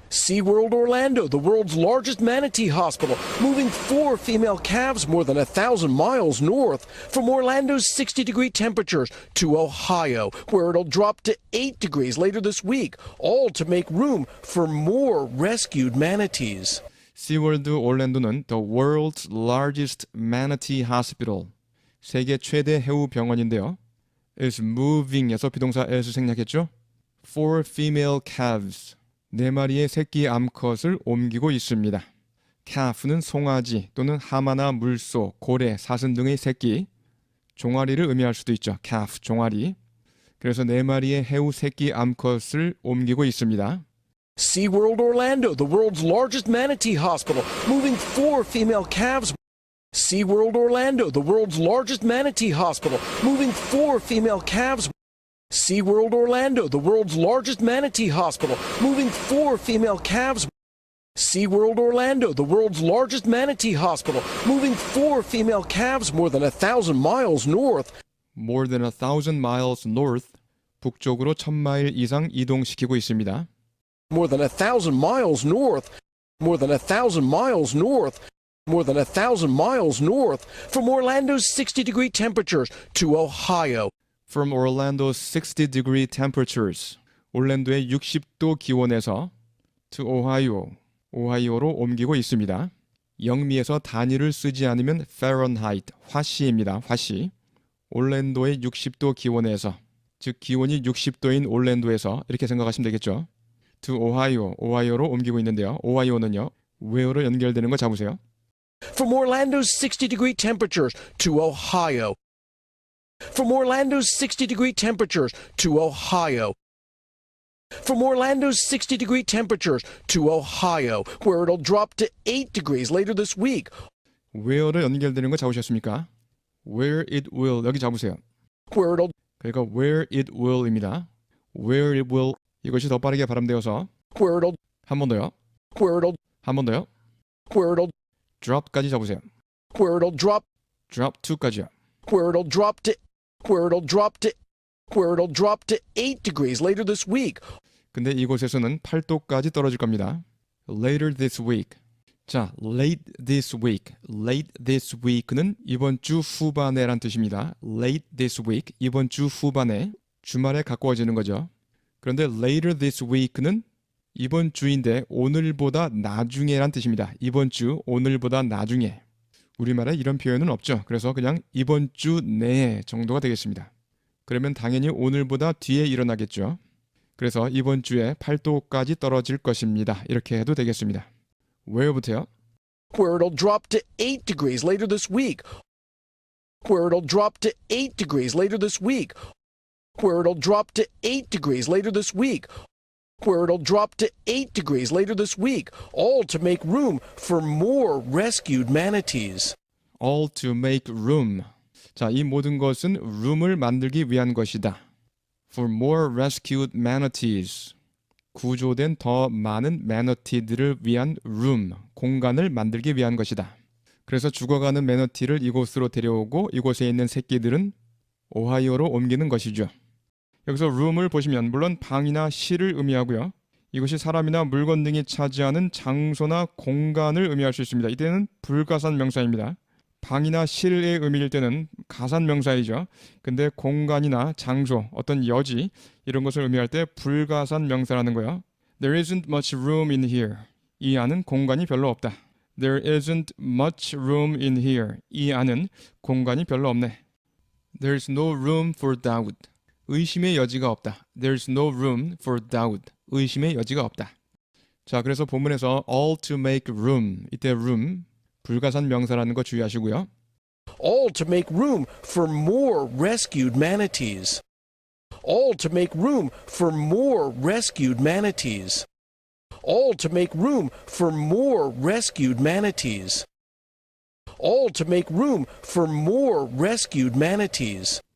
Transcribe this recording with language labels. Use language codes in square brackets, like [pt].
[en] SeaWorld Orlando, the world's largest manatee hospital, moving 4 female calves more than 1,000 miles north from Orlando's 60-degree temperatures to Ohio, where it'll drop to 8 degrees later this week, all to make room for more rescued manatees. [ko] SeaWorld 올랜도는 [en] the world's largest manatee hospital, [ko] 세계 최대 해우 병원인데요. is moving에서 비동사 as 생략했죠. [en] 4 female calves, [ko] 4마리의 새끼 암컷을 옮기고 있습니다. calf는 송아지 또는 하마나 물소, 고래, 사슴 등의 새끼, 종아리를 의미할 수도 있죠. calf, 종아리. 그래서 4마리의 해우 새끼 암컷을 옮기고 있습니다. [en] SeaWorld Orlando, the world's largest manatee hospital, moving 4 female calves. SeaWorld Orlando, the world's largest manatee hospital, moving 4 female calves. SeaWorld Orlando, the world's largest manatee hospital, moving 4 female calves. SeaWorld Orlando, the world's largest manatee hospital, moving 4 female calves more than 1,000 miles north. More than 1,000 miles north, [ko] 북쪽으로 1,000마일 이상 이동시키고 있습니다. [en] More than 1,000 miles north. More than 1,000 miles north. More than 1,000 miles north from Orlando's 60-degree temperatures to Ohio. From Orlando's 60-degree temperatures, [ko] 올랜도의 60도 기온에서 [en] to Ohio, [ko] 오하이오로 옮기고 있습니다. 영미에서 단위를 쓰지 않으면 Fahrenheit, 화씨입니다. 화씨. 올랜도의 60도 기온에서, 즉 기온이 60도인 올랜도에서 이렇게 생각하시면 되겠죠. [en] to Ohio, [ko] 오하이오로 옮기고 있는데요. 오하이오는요, where로 연결되는 거 잡으세요. [en] From Orlando's 60-degree temperatures to Ohio. From Orlando's 60-degree temperatures to Ohio. From Orlando's 60-degree temperatures to Ohio, where it'll drop to 8 degrees later this week. [ko] where로 연결되는 거 잡으셨습니까? where it will, 여기 잡으세요. [en] Where it'll [ko] 그러니까 where it will입니다. where it will, 이것이 더 빠르게 발음되어서 [en] where it'll [ko] 한 번 더요. [en] where it'll [ko] 한 번 더요. [en] where it'll [ko] drop까지 잡으세요. [en] where it'll drop [ko] drop to까지요. [en] where it'll drop to where it'll drop to where it'll drop to 8 degrees later this week. [ko] 근데 이곳에서는 8도까지 떨어질 겁니다. [en] later this week. [ko] 자, late this week. late this week는 이번 주 후반에란 뜻입니다. late this week, 이번 주 후반에, 주말에 가까워지는 거죠. 그런데 later this week는 이번 주인데 오늘보다 나중에란 뜻입니다. 이번 주, 오늘보다 나중에. 우리말에 이런 표현은 없죠. 그래서 그냥 이번 주 내에 정도가 되겠습니다. 그러면 당연히 오늘보다 뒤에 일어나겠죠. 그래서 이번 주에 8도까지 떨어질 것입니다. 이렇게 해도 되겠습니다. where부터요? [en] Where it'll drop to 8 degrees later this week. Where it'll drop to 8 degrees later this week. Where it'll drop to 8 degrees later this week. where it'll drop to 8 degrees later this week, all to make room for more rescued manatees. All to make room. [ko] 자, 이 모든 것은 room을 만들기 위한 것이다. [en] For more rescued manatees. [ko] 구조된 더 많은 매너티들을 위한 room, 공간을 만들기 위한 것이다. 그래서 죽어가는 매너티를 이곳으로 데려오고 이곳에 있는 새끼들은 오하이오로 옮기는 것이죠. 여기서 room을 보시면 물론 방이나 실을 의미하고요. 이것이 사람이나 물건 등이 차지하는 장소나 공간을 의미할 수 있습니다. 이때는 불가산 명사입니다. 방이나 실의 의미일 때는 가산 명사이죠. 근데 공간이나 장소, 어떤 여지 이런 것을 의미할 때 불가산 명사라는 거예요. [en] There isn't much room in here. [ko] 이 안은 공간이 별로 없다. [en] There isn't much room in here. [ko] 이 안은 공간이 별로 없네. [en] There's no room for doubt. [ko] 의심의 여지가 없다. [en] There's no room for doubt. [ko] 의심의 여지가 없다. 자, 그래서 본문에서 [en] all to make room. [ko] 이때 room 불가산 명사라는 거 주의하시고요. [en] All to make room for more rescued manatees. All to make room for more rescued manatees. All to make room for more rescued manatees. All to make room for more rescued manatees.